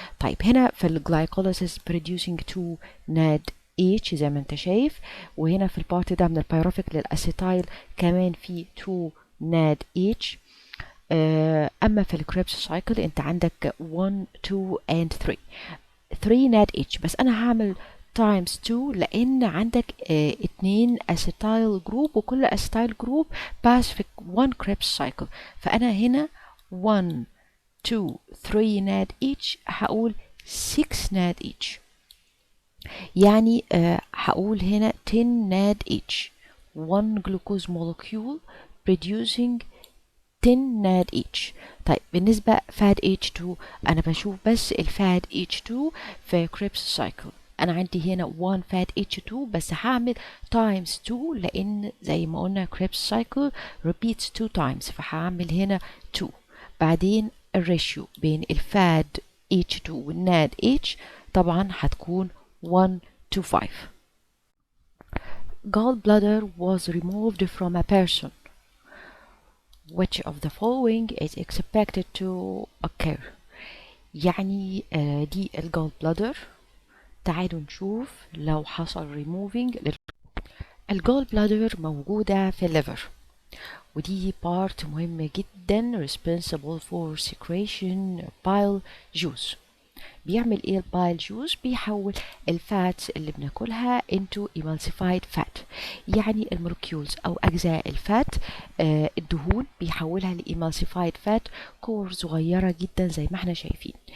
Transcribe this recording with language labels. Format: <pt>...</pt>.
<ar>طيب هنا في الجلايكوليسيس</ar> <en>producing 2 NADH</en> <ar>زي ما انت شايف، وهنا في البارت ده من البيروفيك للاسيتايل كمان في 2 NADH. اما في الكريبس سايكل انت عندك 1 2 and 3 NADH، بس انا هعمل</ar> <en>times 2</en> <ar>لان عندك 2 acetyl جروب، وكل acetyl جروب pass في 1 Krebs cycle. فانا هنا 1 2 3 NADH هقول 6 NADH، يعني هقول هنا 10 NADH</ar> <en>1 glucose molecule producing 10 NADH.</en> <ar>طيب بالنسبة فات H2 أنا بشوف بس الفات H2 في كريبس سايكل. أنا عندي هنا 1 فات H2 بس هعمل times 2 لأن زي ما قلنا كريبس سايكل</ar> <en>repeats 2 times،</en> <ar>فهعمل هنا 2. بعدين الريشيو بين الفات H2 والناد H طبعا هتكون</ar> <en>1 to 5. Gallbladder was removed from a person. Which of the following is expected to occur؟</en> <ar>يعني دي الجول بلادر. تعالوا نشوف لو حصل removing. الجول بلادر موجودة في الليفر، ودي part مهمة جدا</ar> <en>responsible for secretion bile juice.</en> <ar>بيعمل ايه البايل جوز؟ بيحول الفاتس اللي بناكلها</ar> <en>into emulsified fat،</en> <ar>يعني المولكيولز او اجزاء الفات الدهون بيحولها لإيمالسيفايد فات، كور صغيرة جدا زي ما احنا شايفين.</ar>